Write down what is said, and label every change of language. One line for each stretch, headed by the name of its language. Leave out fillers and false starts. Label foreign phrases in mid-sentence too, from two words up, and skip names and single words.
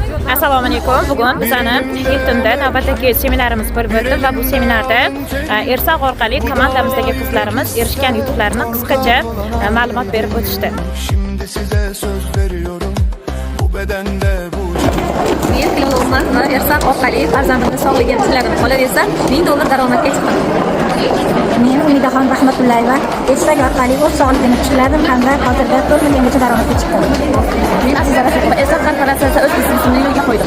Uzbek: Assalomu alaykum. Bugun bizani Hiltonda navbatdagi seminarimiz bo'lib o'tdi va bu seminarda Ersoq orqali komandamizdagi qizlarimiz erishgan yutuqlarini qisqacha ma'lumot berib o'tishdi.
Turkish: Şimdi size söz veriyorum. Bu bedende bu
Uzbek: Men Kilologman Ersoq orqali farzandimni sog'ligini tikladim. Qolaversa $1000 daromadga chiqdim. Men Umidaxon Rahmatullayeva Ersoq orqali o'z sog'ligimni tikladim hamda hozirda 4 milliongacha daromadga chiqdim. Men Aziza Rasulova Ersoq korporatsiyasi o'z biznesimni yo'lga qo'ydim.